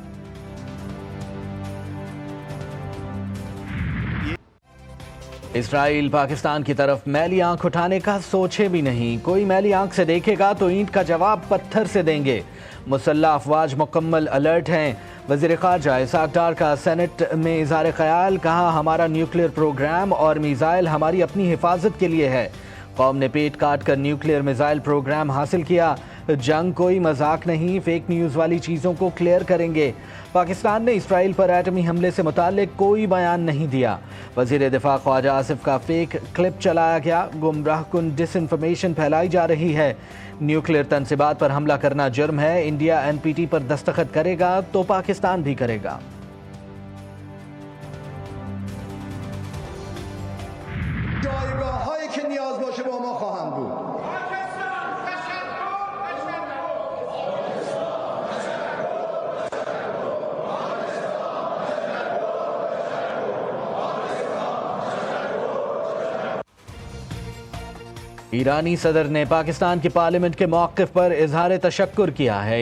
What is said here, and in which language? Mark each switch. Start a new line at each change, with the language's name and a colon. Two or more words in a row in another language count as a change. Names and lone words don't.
Urdu: اسرائیل پاکستان کی طرف میلی آنکھ اٹھانے کا سوچے بھی نہیں، کوئی میلی آنکھ سے دیکھے گا تو اینٹ کا جواب پتھر سے دیں گے۔ مسلح افواج مکمل الرٹ ہیں۔ وزیر خارجہ اسحاق ڈار کا سینٹ میں اظہار خیال، کہا ہمارا
English: nuclear program
Urdu: اور میزائل ہماری اپنی حفاظت کے لیے ہے۔ قوم نے پیٹ کاٹ کر
English: nuclear missile program
Urdu: حاصل کیا۔ جنگ کوئی مذاق نہیں,
English: fake news
Urdu: والی چیزوں کو کلیئر کریں گے. پاکستان نے اسرائیل پر ایٹمی حملے سے متعلق کوئی بیان نہیں دیا. وزیر دفاع خواجہ آصف کا
English: fake clip
Urdu: چلایا گیا. گمراہ کن ڈس انفارمیشن پھیلائی جا رہی ہے۔ نیوکلیئر تنصیبات پر حملہ کرنا جرم ہے. انڈیا NPT پر دستخط کرے گا تو پاکستان بھی کرے گا.
Persian: جایگاه‌هایی که نیاز باشه با ما خواهند بود.
Urdu: ایرانی صدر نے پاکستان کی پارلیمنٹ کے موقف پر اظہار تشکر کیا ہے.